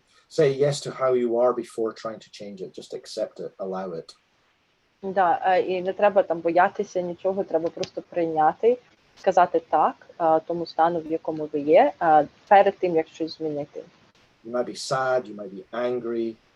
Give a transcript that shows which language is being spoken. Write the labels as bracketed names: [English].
[English] Say yes to how you are before trying to change it. Just accept it, allow it. [Ukrainian] Да, і не треба там боятися нічого, треба просто прийняти, сказати так тому стану, в якому ви є, перед тим, як щось змінити. [English] You might be sad, you might be angry.